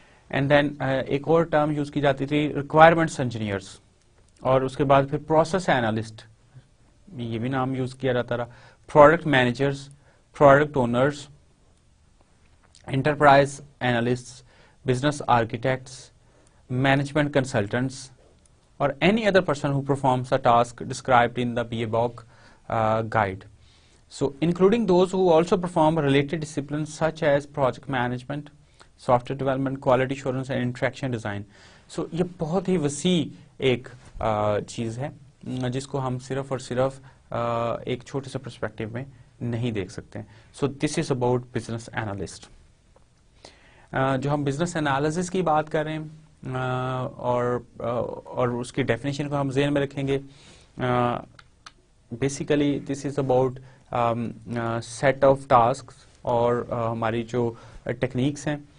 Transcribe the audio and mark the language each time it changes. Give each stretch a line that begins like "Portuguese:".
Urdu: And then ایک اور term use کی جاتی تھی ریکوائرمنٹس انجینئرس، اور اس کے بعد پھر پروسیس اینالسٹ، یہ بھی نام یوز کیا جاتا رہا، product managers, product owners, enterprise analyst, business architects,
English: management consultants, or any other person who performs a task described in the BABOK guide. So including those who also perform related disciplines such as project management, software development, quality assurance and interaction design.
Urdu: So یہ بہت ہی وسیع ایک چیز ہے جس کو ہم صرف اور صرف ایک چھوٹے سے پرسپیکٹو میں نہیں دیکھ سکتے.
English: So this is about business analyst.
Urdu: جو ہم بزنس انالیسس کی بات کر رہے ہیں اور اس کی ڈیفینیشن کو ہم ذہن میں رکھیں گے.
English: basically this is about set of task,
Urdu: اور ہماری جو ٹیکنیکس ہیں